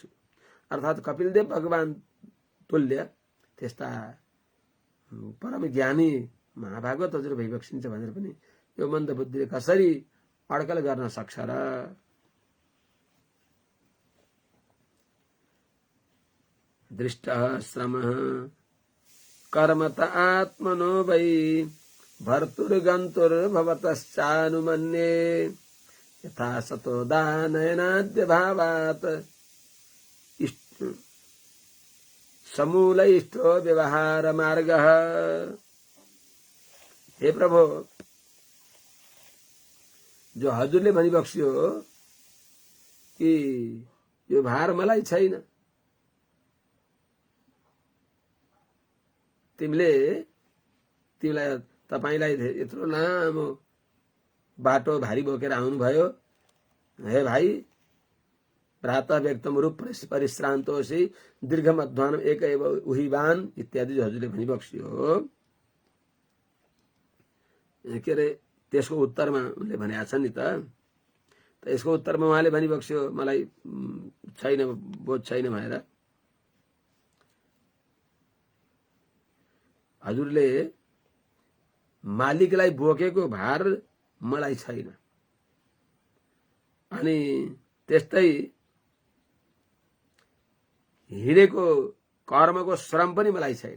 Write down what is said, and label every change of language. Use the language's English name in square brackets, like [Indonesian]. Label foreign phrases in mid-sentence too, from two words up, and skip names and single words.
[Nepali] अर्थात् कपिलदेव भगवान तुल्य त्यस्ता परम ज्ञानी महाभागवत हजुर भइबक्सिन्छ भनेर पनि यो मन्द बुद्धिले कसरी अड्कल गर्न सक्छ र। [Sanskrit] दृष्टः श्रमः कर्मत आत्मनो वै भर्तुर्गन्तुर्भवतश्चानुमन्ये यथा सतो दानयनाद्य भावात् समूल इष्टो व्यवहार मार्गः। [Nepali] हे प्रभु, जो हजुरले भनिबक्स्यो कि यो भार मलाई छैन, तिमीलाई तपाईलाई यत्रो लामो बाटो भारी बोकेर आउनुभयो। हे भाइ, [Sanskrit] प्रातः व्यक्तम रूप परिश्रान्तोसी दीर्घम अध्वानम एक एव उहिवान [Nepali] इत्यादि जो हजुरले भनिबक्स्यो के अरे त्यसको उत्तरमा उनले भनेका छन् नि त यसको उत्तरमा उहाँले भनिबक्स्यो मलाई छैन बोध छैन भनेर। हजुरले मालिकलाई बोकेको भार मलाई छैन अनि त्यस्तै हिँडेको कर्मको श्रम पनि मलाई छैन।